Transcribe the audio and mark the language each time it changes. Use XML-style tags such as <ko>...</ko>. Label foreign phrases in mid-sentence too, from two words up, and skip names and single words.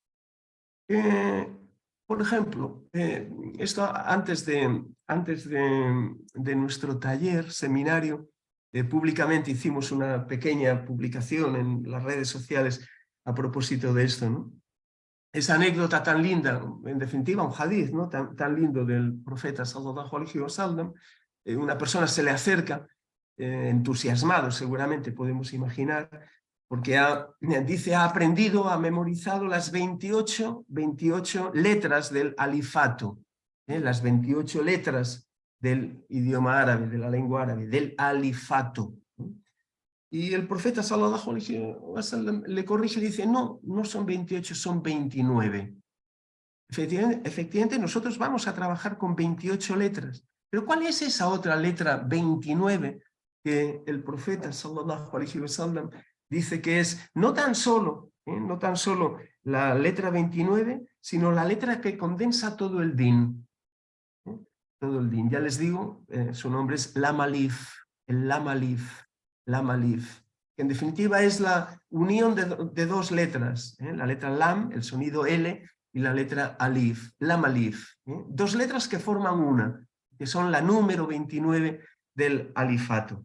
<es>Por ejemplo, esto antes de nuestro taller, seminario, públicamente hicimos una pequeña publicación en las redes sociales a propósito de esto, ¿no? Esa anécdota tan linda, en definitiva un hadith, ¿no? tan lindo del profeta</es> <ar>صلى الله عليه وسلم,</ar> <es>una persona se le acerca, entusiasmado seguramente podemos imaginar, porque dice ha aprendido, ha memorizado las 28 letras del alifato, las 28 letras del idioma árabe, de la lengua árabe, del alifato. Y el profeta</es> <ar>صلى الله عليه وسلم</ar> <es>le corrige y dice, no son 28, son 29. Efectivamente, nosotros vamos a trabajar con 28 letras. Pero ¿cuál es esa otra letra 29 que el profeta</es> <ar>صلى الله عليه وسلم</ar> <es>dice que es no tan solo la letra 29, sino la letra que condensa todo el din? Todo el din. Ya les digo, su nombre es Lam Alif, el Lam Alif. Lam Alif, que en definitiva es la unión de dos letras, la letra Lam, el sonido L, y la letra Alif, Lam Alif, dos letras que forman una, que son la número 29 del alifato.</es>